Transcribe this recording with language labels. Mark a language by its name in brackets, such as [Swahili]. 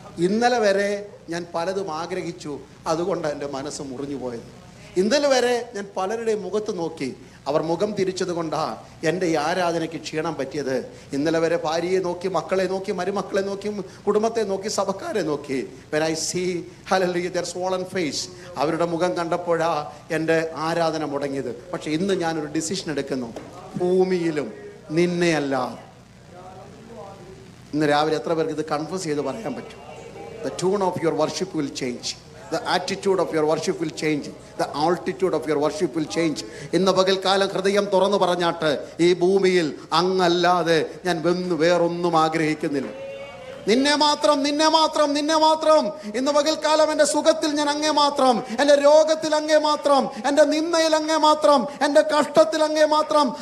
[Malayalam] ഇന്നലെ വരെ ഞാൻ പലതും ആഗ്രഹിച്ചു, അതുകൊണ്ടാണ് എൻ്റെ മനസ്സ് മുറിഞ്ഞു പോയത്. ഇന്നലെ വരെ ഞാൻ പലരുടെയും മുഖത്ത് നോക്കി, അവർ മുഖം തിരിച്ചത് കൊണ്ടാണ് എൻ്റെ ഈ ആരാധനയ്ക്ക് ക്ഷീണം പറ്റിയത്. ഇന്നലെ വരെ ഭാര്യയെ നോക്കി, മക്കളെ നോക്കി, മരുമക്കളെ നോക്കി, കുടുംബത്തെ നോക്കി, സഭക്കാരെ നോക്കി. [English] when I see hallelujah their swollen face, [Malayalam] അവരുടെ മുഖം കണ്ടപ്പോഴാ എൻ്റെ ആരാധന മുടങ്ങിയത്. പക്ഷെ ഇന്ന് ഞാനൊരു ഡിസിഷൻ എടുക്കുന്നു, ഭൂമിയിലും നിന്നെയല്ല. ഇന്ന് രാവിലെ എത്ര പേർക്ക് ഇത് കൺഫസ് ചെയ്ത് പറയാൻ പറ്റും? [English] The tune of your worship will change. The attitude of your worship will change. The altitude of your worship will change. [Malayalam] ഇന്ന് പകൽക്കാലം ഹൃദയം തുറന്നു പറഞ്ഞാട്ട്, ഈ ഭൂമിയിൽ അങ്ങല്ലാതെ ഞാൻ വേറൊന്നും ആഗ്രഹിക്കുന്നില്ല. നിന്നെ മാത്രം, നിന്നെ മാത്രം, നിന്നെ മാത്രം. ഇന്ന് പകൽക്കാലം എൻ്റെ സുഖത്തിൽ ഞാൻ അങ്ങേ മാത്രം, എൻ്റെ രോഗത്തിൽ അങ്ങേ മാത്രം, എൻ്റെ നിന്ദയിൽ അങ്ങേ മാത്രം, എൻ്റെ കഷ്ടത്തിൽ അങ്ങേ മാത്രം.